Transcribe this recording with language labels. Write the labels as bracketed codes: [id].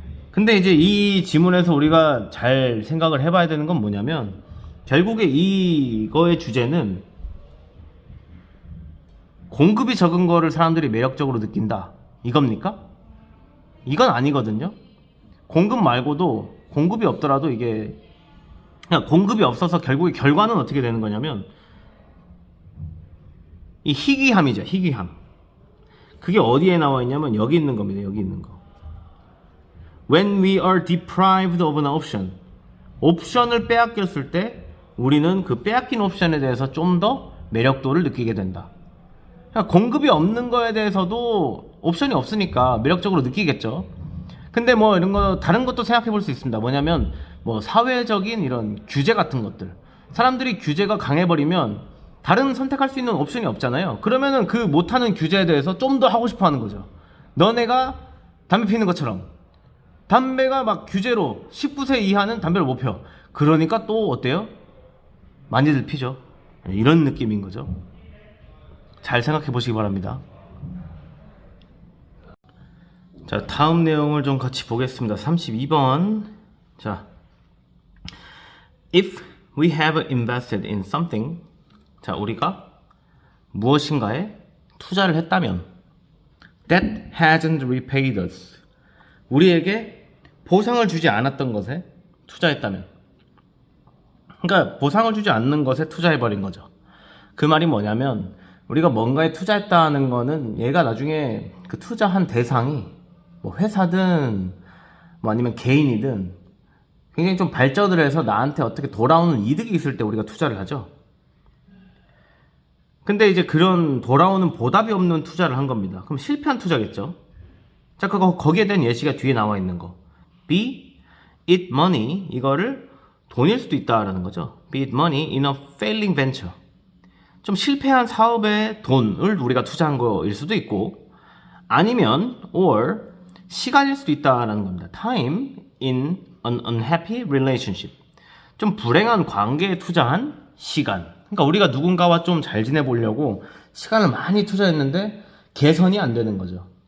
[ko] 근데 이제 이 지문에서 우리가 잘 생각을 해봐야 되는 건 뭐냐면 결국에 이거의 주제는 공급이 적은 거를 사람들이 매력적으로 느낀다. 이겁니까? 이건 아니거든요. 공급 말고도 공급이 없더라도 이게 그냥 공급이 없어서 결국에 결과는 어떻게 되는 거냐면 이 희귀함이죠. 희귀함. 그게 어디에 나와 있냐면 여기 있는 겁니다. 여기 있는 거. [en] When we are deprived of an option. [ko] 옵션을 빼앗겼을 때 우리는 그 빼앗긴 옵션에 대해서 좀 더 매력도를 느끼게 된다. 그러니까 공급이 없는 거에 대해서도 옵션이 없으니까 매력적으로 느끼겠죠. 근데 뭐 이런 거 다른 것도 생각해 볼 수 있습니다. 뭐냐면 뭐 사회적인 이런 규제 같은 것들. 사람들이 규제가 강해버리면 다른 선택할 수 있는 옵션이 없잖아요. 그러면은 그 못하는 규제에 대해서 좀 더 하고 싶어 하는 거죠. 너네가 담배 피는 것처럼 담배가 막 규제로 19세 이하는 담배를 못 펴. 그러니까 또 어때요? 많이들 피죠. 이런 느낌인 거죠. 잘 생각해 보시기 바랍니다. 자, 다음 내용을 좀 같이 보겠습니다. 32번. [en] 자, if we have invested in something. [ko] 자, 우리가 무엇인가에 투자를 했다면 [en] that hasn't repaid us. [ko] 우리에게 보상을 주지 않았던 것에 투자했다면. 그러니까 보상을 주지 않는 것에 투자해버린 거죠. 그 말이 뭐냐면 우리가 뭔가에 투자했다는 거는 얘가 나중에 그 투자한 대상이 뭐 회사든 뭐 아니면 개인이든 굉장히 좀 발전을 해서 나한테 어떻게 돌아오는 이득이 있을 때 우리가 투자를 하죠. 근데 이제 그런 돌아오는 보답이 없는 투자를 한 겁니다. 그럼 실패한 투자겠죠. 자, 거기에 대한 예시가 뒤에 나와 있는 거. [en] Be it money, [ko] 이거를 돈일 수도 있다라는 거죠. [en] Be it money in a failing venture. [ko] 좀 실패한 사업에 돈을 우리가 투자한 거일 수도 있고, 아니면 or 시간일 수도 있다라는 겁니다. [en] Time in an unhappy relationship. [ko] 좀 불행한 관계에 투자한 시간. 그러니까 우리가 누군가와 좀 잘 지내보려고 시간을 많이 투자했는데 개선이 안 되는 거죠.